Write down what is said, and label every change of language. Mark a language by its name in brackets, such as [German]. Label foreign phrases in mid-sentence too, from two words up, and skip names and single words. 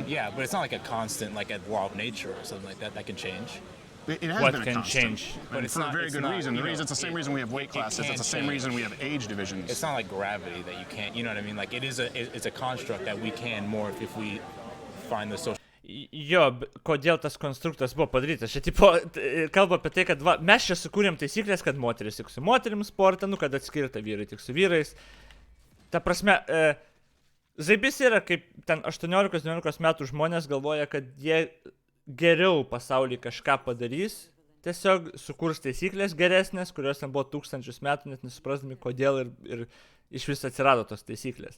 [English] yeah, but it's not like a constant, like a law of nature or something like that that can change. it has What been a can constant, change? But and it's for not- a very it's good not, reason. you know, It's the same it- reason we have weight it classes. can It's the same change. reason we have age divisions. It's not like gravity that you can't, you know what I mean? Like it's a construct that we can morph if we find the social. [Lithuanian] Jo, kodėl tas konstruktas buvo padarytas. Čia tipo, kalba apie tai, kad va, mes čia sukūrėm taisyklės, kad moteris tik su moterim sportą, nu, kad atskirta vyrai tik su vyrais. Ta prasme, žaibys yra kaip ten 18-19 metų žmonės galvoja, kad jie geriau pasaulyje kažką padarys, tiesiog sukurs taisyklės geresnės, kurios ten buvo tūkstančius metų, net nesuprasdami, kodėl ir iš vis atsirado tos taisyklės.